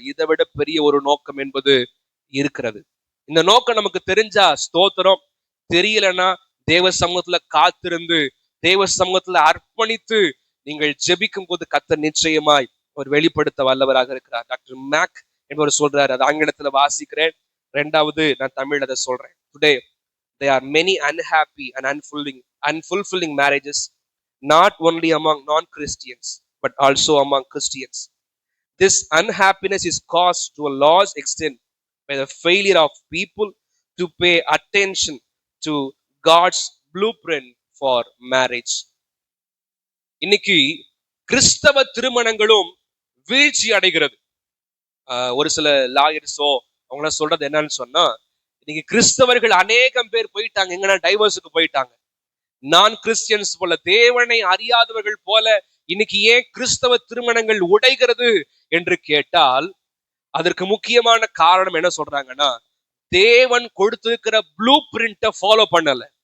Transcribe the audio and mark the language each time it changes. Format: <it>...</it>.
<ta>இதை விட பெரிய ஒரு நோக்கம் என்பது இருக்கிறது. இந்த நோக்கம் நமக்கு தெரிஞ்சா ஸ்தோத்திரம், தெரியலன்னா தேவ சமூகத்துல காத்திருந்து தேவ சமூகத்துல அர்ப்பணித்து நீங்கள் ஜெபிக்கும் போது கர்த்தர் நிச்சயமாய் ஒரு வெளிப்படுத்த வல்லவராக இருக்கிறார். டாக்டர் மேக் என்பவர் சொல்றாரு, அது ஆங்கிலத்துல வாசிக்கிறேன், ரெண்டாவது நான் தமிழ் அதை சொல்றேன்.</ta> <en>Today there are many unhappy and unfulfilling marriages, not only among non-Christians but also among Christians. This unhappiness is caused to a large extent by the failure of people to pay attention to God's blueprint for marriage.</en> <ta>இன்னைக்கு கிறிஸ்தவ திருமணங்களும் வீழ்ச்சி அடைகிறது. ஒரு சில லாயர்ஸோ அவங்கள சொல்றது என்னன்னு சொன்னா, இன்னைக்கு கிறிஸ்தவர்கள் அநேகம் பேர் போயிட்டாங்க, எங்கன்னா டைவர்ஸுக்கு போயிட்டாங்க. நான் கிறிஸ்டியன்ஸ் போல, தேவனை அறியாதவர்கள் போல இன்னைக்கு ஏன் கிறிஸ்தவ திருமணங்கள் உடைகிறது என்று கேட்டால், அதற்கு முக்கியமான காரணம் என்ன சொல்றாங்கன்னா, தேவன் கொடுத்திருக்கிற ப்ளூ பிரிண்ட ஃபாலோ பண்ணல.</ta>